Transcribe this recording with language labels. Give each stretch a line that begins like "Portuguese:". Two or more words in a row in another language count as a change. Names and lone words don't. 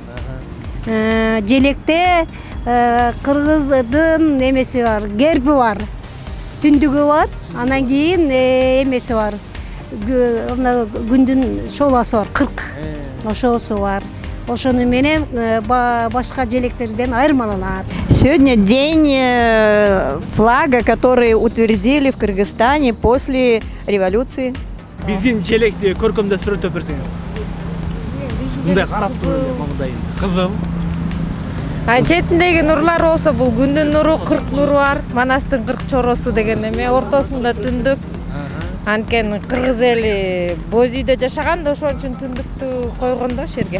Kyrgyz: Желекте кыргыздын эмеси бар, герби бар. Түндүгү бар, анан кийин эмеси бар. Күндүн шооласы бар, 40. Ошосу бар. Ошону менен башка желектерден айырмаланат.
Russian: Сегодня день флага, который утвердили в Кыргызстане после революции.
Kyrgyz: Биздин желекти көркөмдөп сүрөтөп берсеңиз. Мындай карап туруп, мындай кызыл. Четиндеги нурлар болсо, бул күндүн нуру, 40 нуру бар. Манастын 40 чороосу деген эме, ортосунда түндүк. Анткени кыргыз эли боз үйдө жашаган да, ошон үчүн түндүктү койгон да жерге.